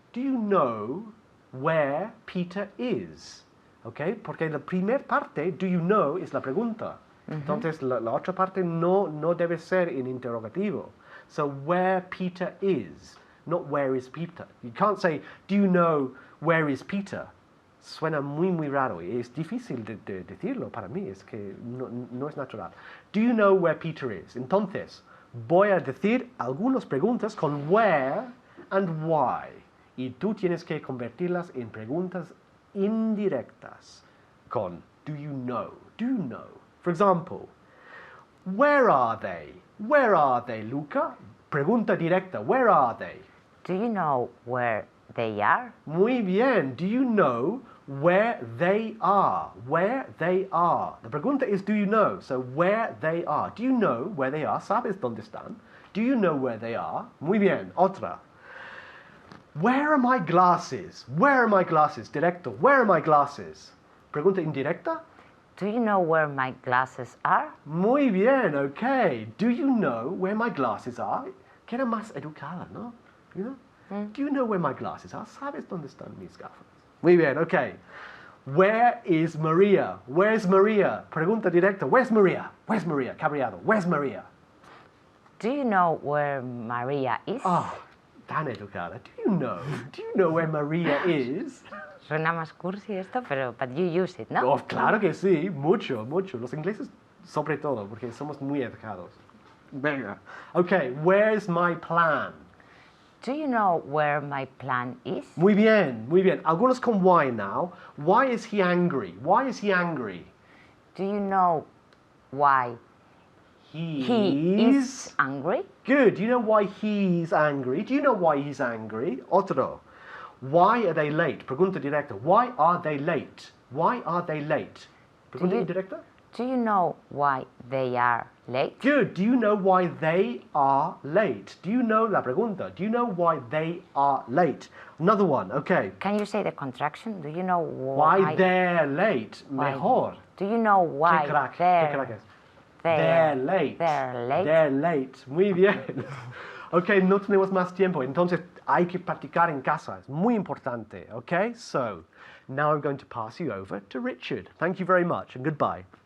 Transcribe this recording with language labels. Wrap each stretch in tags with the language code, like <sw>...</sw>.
<en>Do you know where Peter is?</en> <es>Okay, porque la primera parte,</es> <en>do you know,</en> <es>es la pregunta. Entonces, la otra parte no debe ser en interrogativo.</es> <en>So, where Peter is, not where is Peter. You can't say, do you know where is Peter?</en> <es>Suena muy raro y es difícil de decirlo para mí, es que no es natural.</es> <en>Do you know where Peter is?</en> <es>Entonces, voy a decir algunas preguntas con</es> <en>where and why.</en> <es>Y tú tienes que convertirlas en preguntas indirectas con</es> <en>do you know? Do you know? For example, where are they? Where are they, Luca?</en> <es>Pregunta directa,</es> <en>where are they? Do you know where they are?</en> <es>Muy bien.</es> <en>Do you know where they are? Where they are.</en> <es>La pregunta es</es> <en>do you know? So where they are. Do you know where they are?</en> <es>¿Sabes dónde están?</es> <en>Do you know where they are?</en> <es>Muy bien. Otra.</es> <en>Where are my glasses? Where are my glasses?</en> <es>Directo.</es> <en>Where are my glasses?</en> <es>Pregunta indirecta.</es> <en>Do you know where my glasses are?</en> <es>Muy bien. Okay.</es> <en>Do you know where my glasses are?</en> <es>Queda más educada, ¿no?</es> <en>You know? Do you know where my glasses are?</en> <es>¿Sabes dónde están mis gafas? Muy bien,</es> <en>okay. Where is Maria? Where's Maria?</en> <es>Pregunta directa.</es> <en>Where's Maria? Where's Maria?</en> <es>Cabreado.</es> <en>Where's Maria? Do you know where Maria is? Oh,</en> <es>tan educada.</es> <en>Do you know? Do you know where Maria is?</en> <es>Suena más cursi esto, pero</es> <en>but you use it,</en> <es>¿no? Oh, claro que sí. Mucho, mucho. Los ingleses sobre todo, porque somos muy educados. Venga.</es> <en>Okay, where's my plan? Do you know where my plan is?</en> <es>Muy bien, muy bien. Algunos con</es> <en>why now. Why is he angry? Why is he angry? Do you know why he is angry? Good. Do you know why he's angry? Do you know why he's angry?</en> <es>Otro.</es> <en>Why are they late?</en> <es>Pregunta directa.</es> <en>Why are they late? Why are they late?</en> <es>Pregunta indirecta.</es> <en>Do you know why they are late? Good. Do you know why they are late? Do you know</en> <es>la pregunta?</es> <en>Do you know why they are late? Another one. Okay. Can you say the contraction? Do you know Why they're late?</en> <es>Mejor.</es> <en>Do you know why</en> <es>Qué crack es.</es> <en>they're late. They're late. They're late.</en> <es>Muy bien. Ok, no tenemos más tiempo, entonces hay que practicar en casa. Es muy importante.</es> <en>Okay, so now I'm going to pass you over to Richard. Thank you very much and goodbye.</en>